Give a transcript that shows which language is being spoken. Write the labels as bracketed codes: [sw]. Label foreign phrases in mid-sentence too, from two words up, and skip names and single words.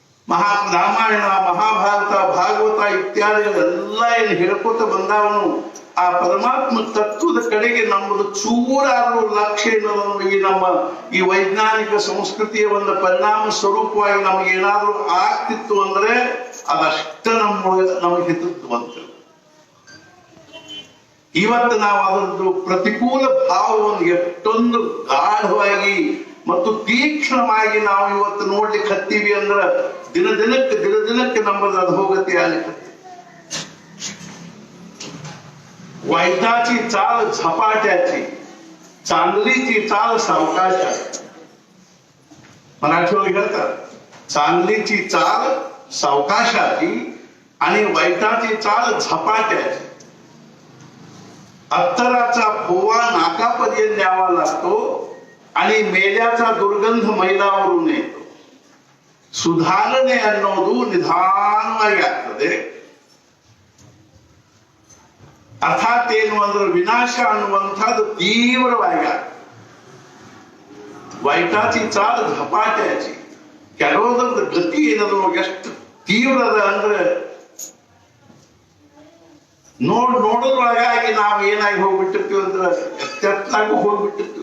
[kn] ರಾಮಾಯಣ ಮಹಾಭಾರತ ಭಾಗವತ ಇತ್ಯಾದಿಗಳೆಲ್ಲ ಏನು ಹೇಳ್ಕೊತ ಬಂದಾವನು ಆ ಪರಮಾತ್ಮ ತತ್ವದ ಕಡೆಗೆ ನಮ್ಮದು ಚೂರಾದ್ರೂ ಲಕ್ಷ್ಯ ಏನೋ ಈ ನಮ್ಮ ಈ ವೈಜ್ಞಾನಿಕ ಸಂಸ್ಕೃತಿಯ ಒಂದು ಪರಿಣಾಮ ಸ್ವರೂಪವಾಗಿ ನಮಗೆ ಏನಾದ್ರೂ ಆಗ್ತಿತ್ತು ಅಂದ್ರೆ ಅದಷ್ಟ ನಮಗೆ ಹಿತತ್ತು ಅಂತ. ಇವತ್ತು ನಾವು ಅದರದ್ದು ಪ್ರತಿಕೂಲ ಭಾವವನ್ನು ಎಷ್ಟೊಂದು ಗಾಢವಾಗಿ ಮತ್ತು ತೀಕ್ಷ್ಣವಾಗಿ ನಾವು ಇವತ್ತು ನೋಡ್ಲಿಕ್ಕೆ ಹತ್ತೀವಿ ಅಂದ್ರೆ ದಿನ ದಿನಕ್ಕೆ ನಮ್ಮದು ಅಧೋಗತಿ ಆಗ್ಲಿಕ್ಕೆ. [mr] वाईटाची चाल झपाट्याची, चांगलीची चाल सावकाशाची. मराठीवर ಹೇಳ್ತಾರೆ चांगलीची चाल सावकाशाची आणि वाईटाची चाल झपाट्याची. अत्तराचा फोवा नाकापर्यंत द्यावा लागतो आणि मेल्याचा दुर्गंध मैलावरून येतो. [kn] ಸುಧಾರಣೆ ಅನ್ನೋದು ನಿಧಾನವಾಗಿ ಆಗ್ತದೆ. ಅರ್ಥಾತ್ ಏನು ಅಂದ್ರೆ ವಿನಾಶ ಅನ್ನುವಂಥದ್ದು ತೀವ್ರವಾಗಿ ಆಗ್ತದೆ. [mr] वाईटाची चाल झपाट्याची, [kn] ಕೆಲವೊಂದು ಗತಿ ಏನದು ಎಷ್ಟು ತೀವ್ರದ ಅಂದ್ರೆ ನೋಡೋದ್ರೊಳಗಾಗಿ ನಾವು ಏನಾಗಿ ಹೋಗ್ಬಿಟ್ಟಿರ್ತೀವಿ ಅಂದ್ರೆ ಎತ್ತೆತ್ತಾಗಿ ಹೋಗ್ಬಿಟ್ಟಿರ್ತೀವಿ.